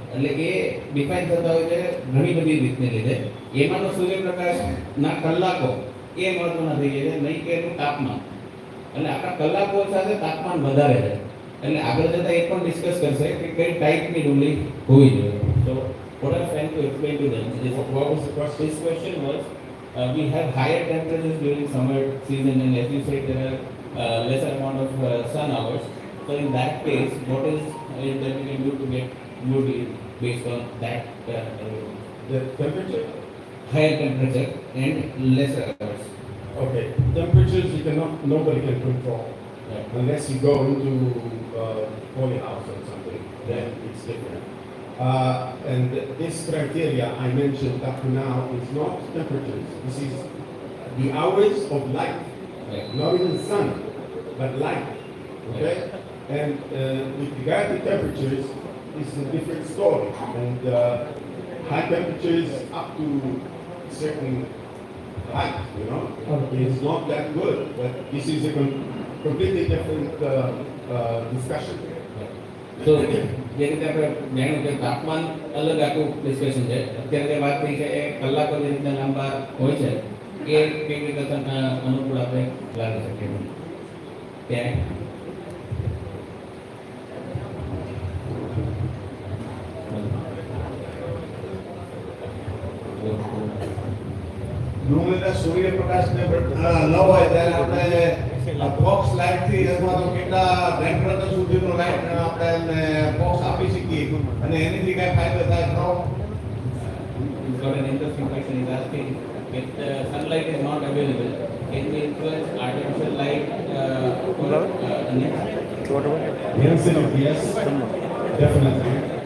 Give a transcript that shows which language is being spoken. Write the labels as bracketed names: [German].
[Gujarati] એટલે એ ડિફાઇન થતા હોય છે ઘણી બધી રીતને લીધે. એમાંનો સૂર્યપ્રકાશના કલાકો એ મહત્વના થઈ જાય છે, નહીં કે એનું તાપમાન. એટલે આપણા કલાકો સાથે તાપમાન વધારે છે. એટલે આગળ જતા એ પણ ડિસ્કસ કરશે કે કઈ ટાઈપની ડુંગળી હોવી જોઈએ. [English] So what I'm trying to explain to them is what was the first this question was we have higher temperatures during summer season and as you said there are lesser amount of sun hours. So in that case what is it that we can do to get good yield based on that The temperature? higher temperature and lesser hours? Okay, temperatures you cannot, nobody can control. Right. Unless you go into polyhouse or something, then it's different. And this criteria I mentioned up to now is not temperatures. This is the hours of light, Right. not even sun, but light. Okay? And with regard to temperatures, it's a different story. And high temperatures up to certain height, you know, it's not that good. But this is a completely different discussion. [Gujarati] તો જે રીતે આપણે જાણ્યું કે તાપમાન અલગ આખું discussion છે. અત્યારે જે વાત થઈ છે એ કલાકો જે રીતના લાંબા હોય છે એ કેવી રીતે અનુકૂળ આપણે લાગી શકીએ ત્યાં ડુંગળીના સૂર્યપ્રકાશને ન હોય ત્યારે આપણે બોક્સ લાઇટ થી અથવા તો કેટલા ટેમ્પરેચર સુધીનો લાઇટ આપણે બોક્સ આપી શકીએ અને એનાથી કઈ ફાયદો થાય ખરો? [English] He's got an interesting question. He's asking if the sunlight is not available, can we influence artificial light for onions? The answer is yes, definitely.